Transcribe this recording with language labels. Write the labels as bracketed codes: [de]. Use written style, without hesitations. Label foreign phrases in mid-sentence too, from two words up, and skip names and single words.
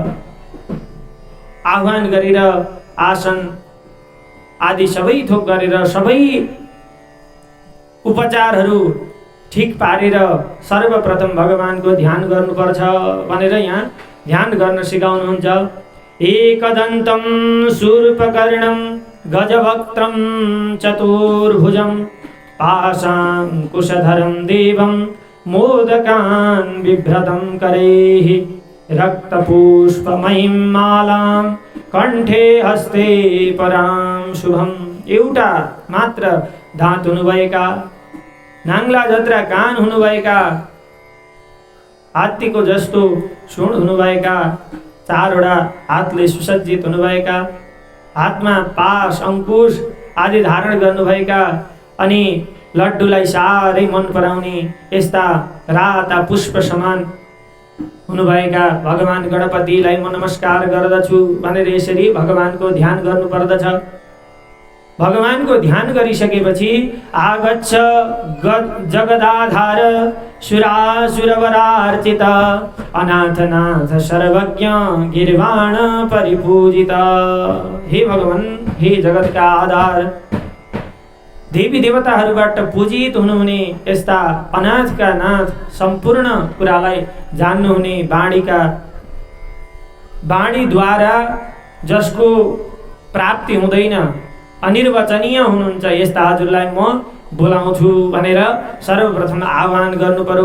[ne] आह्वान गरेर आसन आदि सबै थोक गरेर सबै उपचारहरू ठिक पारेर सर्वप्रथम भगवानको ध्यान गर्नुपर्छ भनेर यहाँ ध्यान गर्न सिकाउनुहुन्छ। [sa] एकदन्तं शूर्पकर्णं गजवक्त्रं चतुर्भुजं पाशाङ्कुशधरं देवं मोदकान् बिभ्रतं करैः रक्तपुष्पमयीं मालां कण्ठे हस्ते परां शुभम्। [ne] एउटा मात्र दाँत हुनुभएका, नाङ्ला जत्रा कान हुनुभएका, हात्तीको जस्तो सुँड हुनुभएका, चारवटा हातले सुसज्जित हुनुभएका, हातमा पास अंकुश आदि धारण गर्नुभएका अनि लड्डुलाई साह्रै मन पराउने यस्ता राता पुष्प समान हुनुभएका भगवान गणपतिलाई म नमस्कार गर्दछु भनेर यसरी भगवानको ध्यान गर्नुपर्दछ। भगवानको ध्यान गरिसकेपछि [sa] आगच्छ जगदाधार सुरासुरवरार्चित अनाथनाथ सर्वज्ञ गिर्वाण परिपूजित। [ne] हे भगवान, हे जगतका आधार, देवी देवताहरूबाट पूजित हुनुहुने यस्ता अनाथका नाथ, सम्पूर्ण कुरालाई जान्नुहुने वाणीद्वारा जसको प्राप्ति हुँदैन, अनिर्वचनीय हुनुहुन्छ, यस्ता हजुरलाई म बोलाउँछु भनेर सर्वप्रथम आह्वान गर्नु पर्यो।